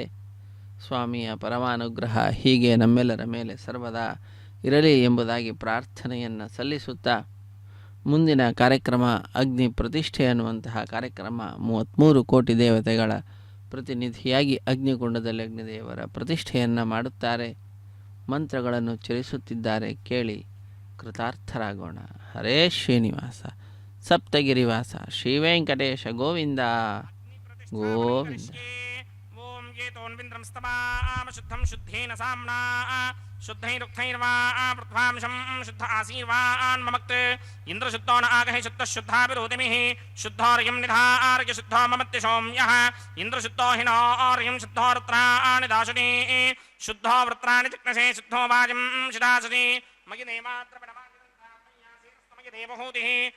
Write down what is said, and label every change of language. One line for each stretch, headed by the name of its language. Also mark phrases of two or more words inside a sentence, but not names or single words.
Kannada: ಸ್ವಾಮಿಯ ಪರಮಾನುಗ್ರಹ ಹೀಗೆ ನಮ್ಮೆಲ್ಲರ ಮೇಲೆ ಸರ್ವದಾ ಇರಲಿ ಎಂಬುದಾಗಿ ಪ್ರಾರ್ಥನೆಯನ್ನು ಸಲ್ಲಿಸುತ್ತಾ ಮುಂದಿನ ಕಾರ್ಯಕ್ರಮ ಅಗ್ನಿ ಪ್ರತಿಷ್ಠೆ ಅನ್ನುವಂತಹ ಕಾರ್ಯಕ್ರಮ 33 ಕೋಟಿ ದೇವತೆಗಳ ಪ್ರತಿನಿಧಿಯಾಗಿ ಅಗ್ನಿಕುಂಡದಲ್ಲಿ ಅಗ್ನಿದೇವರ ಪ್ರತಿಷ್ಠೆಯನ್ನು ಮಾಡುತ್ತಾರೆ. ಮಂತ್ರಗಳನ್ನು ಚರಿಸುತ್ತಿದ್ದಾರೆ. ಕೇಳಿ ಕೃತಾರ್ಥರಾಗೋಣ. ಹರೇ ಶ್ರೀನಿವಾಸ ಸಪ್ತಗಿರಿವಾಸ ಶ್ರೀ ವೆಂಕಟೇಶ ಗೋವಿಂದ ಗೋವಿಂದ.
Sanskrit: ಓಂ ಏತೋನ್ವಿಂದ್ರಂ ಸ್ತವಾಮ ಶುದ್ಧಂ ಶುದ್ಧೇನ ಸಾಮ್ನಾ ಶುದ್ಧೈರುಕ್ತೈರ್ವಾ ಪೃಥ್ವಾಂಶಂ ಶುದ್ಧ ಆಸೀರ್ವಾನ್ ಮಮಕ್ತ ಇಂದ್ರಶುದ್ಧೋ ನ ಆಗಹಿ ಶುದ್ಧಶುದ್ಧಾಭಿರೋಧಿಮಿಃ ಶುದ್ಧೋರ್ಯಂ ನಿಧಾರ್ಯ ಶುದ್ಧೋ ಮಮತ್ಯ ಸೌಮ್ಯಃ ಇಂದ್ರಶುದ್ಧೋ ಹಿನೋರ್ಯಂ ಶುದ್ಧೋ ವೃತ್ರಾಣಿ ದಾಶನಿ ಶುದ್ಧೋ ವೃತ್ರಾಣಿ ಚಿಕ್ನಸೇ ಶುದ್ಧೋ ವಾಜಂ ಶಿದಾಸನಿ ಮಗಿ ನೇಮಾತ್ರ ಮಗಿ ದೇವಹೂತಿಃ